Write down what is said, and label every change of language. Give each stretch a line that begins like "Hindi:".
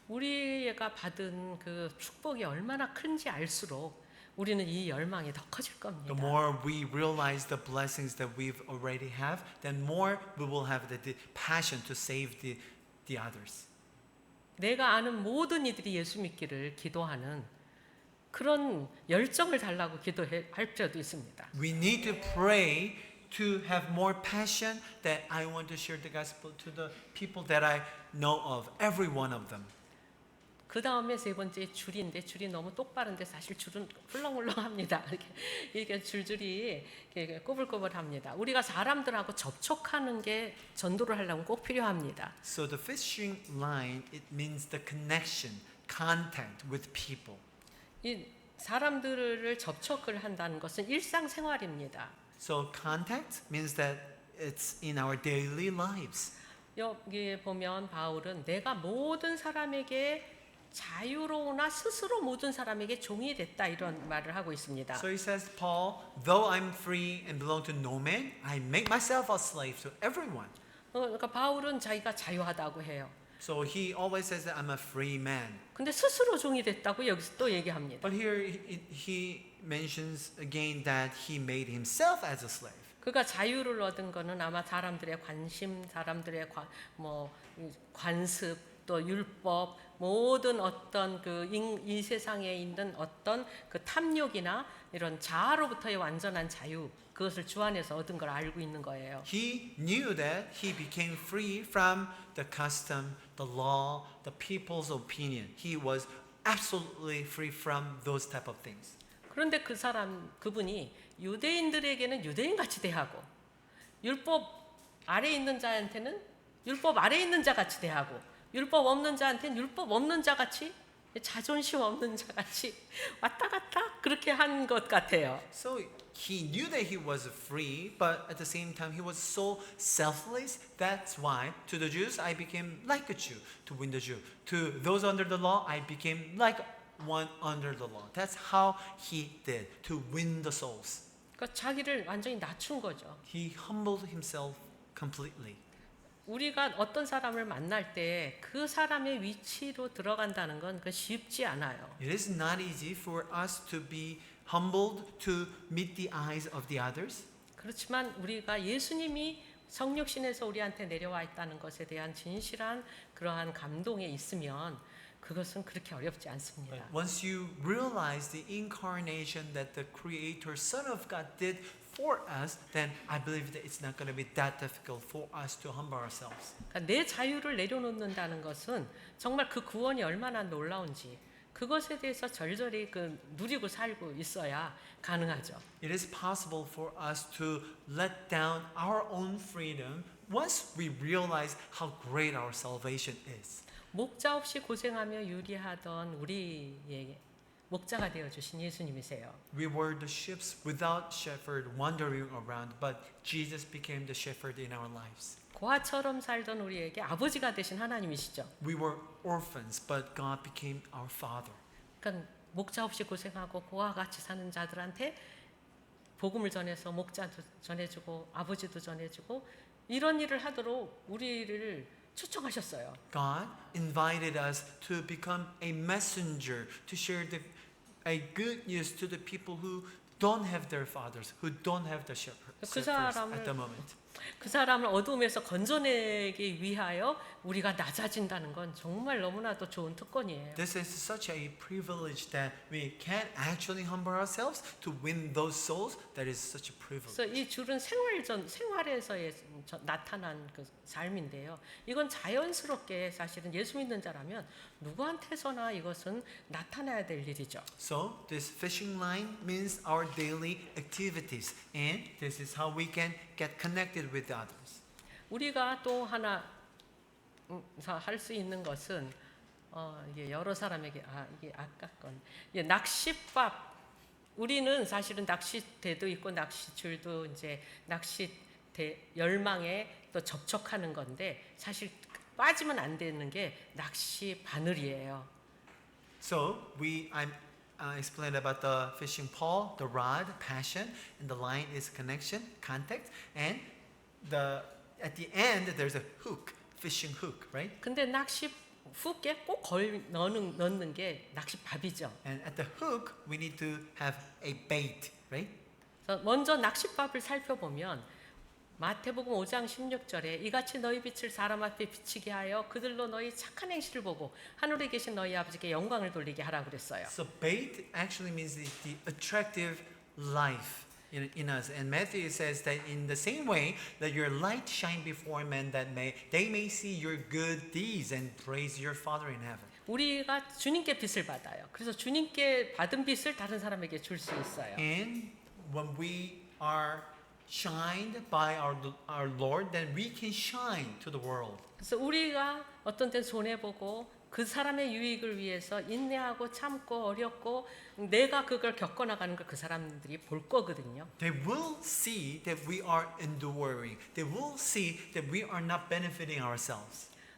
Korean: 우리가 받은 그 축복이 얼마나 큰지 알수록 우리는 이 열망이 더 커질 겁니다.
English: The more we realize the blessings that we've already have, then more we will have the passion to save the others.
Korean: 내가 아는 모든 이들이 예수 믿기를 기도하는 그런 열정을 달라고 기도할 필요도 있습니다.
English: We need to pray to have more passion that I want to share the gospel to the people that I know of, every one of them.
Korean: 그 다음에 세 번째 줄인데 줄이 너무 똑바른데 사실 줄은 훌렁훌렁합니다. 이렇게 줄줄이 이렇게 꼬불꼬불합니다. 우리가 사람들하고 접촉하는 게 전도를 하려면 꼭 필요합니다.
English: So the fishing line, it means the connection, contact with people.
Korean: 이 사람들을 접촉을 한다는 것은 일상생활입니다.
English: So contact means that it's in our daily lives.
Korean: 여기 보면 바울은 내가 모든 사람에게 자유로우나 스스로 모든 사람에게 종이 됐다 이런 말을 하고 있습니다.
English: So he says, Paul, though I'm free and belong to no man, I make myself a slave to everyone.
Korean: 그러니까 바울은 자기가 자유하다고 해요.
English: So he always says that I'm a free man.
Korean: 근데 스스로 종이 됐다고 여기서 또 얘기합니다.
English: But here he mentions again that he made himself as a slave.
Korean: 그가 자유를 얻은 거는 아마 사람들의 관심, 사람들의 관습, 또 율법, 모든 어떤 이 세상에 있는 어떤 그 탐욕이나 이런 자아로부터의 완전한 자유, 그것을 주 안에서 얻은 걸 알고 있는 거예요.
English: He knew that he became free from the custom, the law, the people's opinion. He was absolutely free from those type of things.
Korean: 그런데 그분이 유대인들에게는 유대인같이 대하고 율법 아래에 있는 자한테는 율법 아래에 있는 자같이 대하고 율법 없는 자한테는 율법 없는 자같이 자존심 없는 자같이 왔다 갔다 그렇게 한 것 같아요.
English: So he knew that he was free, but at the same time he was so selfless. That's why to the Jews I became like a Jew to win the Jew. To those under the law I became like one under the law. That's how he did to win the souls.
Korean: 그러니까 자기를 완전히 낮춘 거죠.
English: He humbled himself completely.
Korean: 우리가 어떤 사람을 만날 때 그 사람의 위치로 들어간다는 건 그 쉽지 않아요.
English: It is not easy for us to be humbled to meet the eyes of the others.
Korean: 그렇지만 우리가 예수님이 성육신에서 우리한테 내려와 있다는 것에 대한 진실한 그러한 감동에 있으면 그것은 그렇게 어렵지 않습니다.
English: But once you realize the incarnation that the Creator, Son of God did for us, then I believe that it's not going to be that difficult for us to humble ourselves.
Korean: 그러니까 내 자유를 내려놓는다는 것은 정말 그 구원이 얼마나 놀라운지 그것에 대해서 절절히 누리고 살고 있어야 가능하죠.
English: It is possible for us to let down our own freedom once we realize how great our salvation is.
Korean: 목자 없이 고생하며 유리하던 우리에게 목자가 되어 주신 예수님이세요.
English: We were the sheep without shepherd wandering around, but Jesus became the shepherd in our lives.
Korean: 고아처럼 살던 우리에게 아버지가 되신 하나님이시죠.
English: We were orphans, but God became our father.
Korean: 그러니까 목자 없이 고생하고 고아와 같이 사는 자들한테 복음을 전해서 목자도 전해주고 아버지도 전해주고 이런 일을 하도록 우리를 초청하셨어요.
English: God invited us to become a messenger to share a good news to the people who don't have their fathers, who don't have the shepherds
Korean: 그
English: at the
Korean: 사람을
English: moment.
Korean: 그 사람을 어둠에서 건져내기 위하여 우리가 낮아진다는 건 정말 너무나도 좋은 특권이에요.
English: This is such a privilege that we can't actually humble ourselves to win those souls. That is such a privilege.
Korean: 그래서 이 줄은 생활에서의 나타난 그 삶인데요. 이건 자연스럽게 사실은 예수 믿는 자라면 누구한테서나 이것은 나타나야 될 일이죠.
English: So this fishing line means our daily activities, and this is how we can get connected with others.
Korean: 우리가 또 하나 할 수 있는 것은 이게 여러 사람에게 이게 아까 건 이게 낚싯밥. 우리는 사실은 낚싯대도 있고 낚싯줄도 이제 낚싯대 열망에 또 접촉하는 건데 사실 빠지면 안 되는 게 낚시 바늘이에요.
English: So I'm explained about the fishing pole, the rod, passion, and the line is connection, contact, and at the end there's a hook, fishing hook, right?
Korean: 근데 낚시 훅에 꼭 넣는 게 낚싯밥이죠.
English: And at the hook we need to have a bait, right?
Korean: 그래서 먼저 낚싯밥을 살펴보면 마태복음 5장 16절에 이같이 너희 빛을 사람 앞에 비치게 하여 그들로 너희 착한 행실을 보고 하늘에 계신 너희 아버지께 영광을 돌리게 하라 그랬어요.
English: So bait actually means the attractive life in us. And Matthew says that in the same way that your light shine before men that they may see your good deeds and praise your Father in heaven.
Korean: 우리가 주님께 빛을 받아요. 그래서 주님께 받은 빛을 다른 사람에게 줄 수 있어요.
English: And when we are shined by our Lord, then we can shine to the world.
Korean: 그래서 우리가 어떤 때 손해 보고 그 사람의 유익을 위해서 인내하고 참고 어렵고 내가 그걸 겪어 나가는 걸 그 사람들이 볼 거거든요.
English: They will see that we are enduring. They will see that we are not benefiting ourselves.